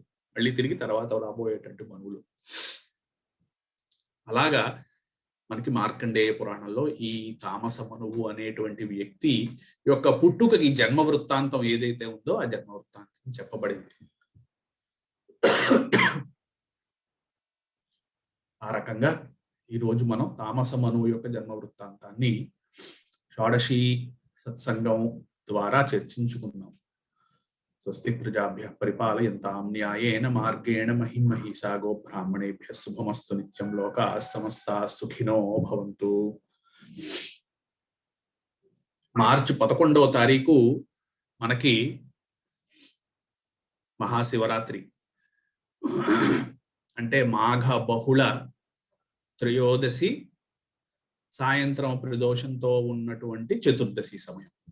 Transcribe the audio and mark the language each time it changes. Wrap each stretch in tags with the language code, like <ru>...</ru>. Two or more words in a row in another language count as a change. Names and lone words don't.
<te>మళ్ళీ తిరిగి తర్వాత రాబోయేటట్టు మనువులు. అలాగా మనకి మార్కండేయ పురాణంలో ఈ తామస మనువు అనేటువంటి వ్యక్తి యొక్క పుట్టుకకి జన్మ వృత్తాంతం ఏదైతే ఉందో ఆ జన్మ వృత్తాంతం చెప్పబడింది. ఆ రకంగా ఈరోజు మనం తామస మనువు యొక్క జన్మ వృత్తాంతాన్ని షోడశి సత్సంగం ద్వారా చర్చించుకున్నాం.</te> <sa>స్వస్తి ప్రజాభ్యః పరిపాలయంతాం న్యాయేన మార్గేణ మహిమహీసా గో బ్రాహ్మణేభ్యః శుభమస్తు నిత్యం. లోకాః సమస్తాః సుఖినో భవంతు.</sa> <te>మార్చి 11వ తారీఖు మనకి మహాశివరాత్రి, అంటే మాఘ బహుళ త్రయోదశి సాయంత్రం ప్రదోషంతో ఉన్నటువంటి చతుర్దశి సమయం.</te>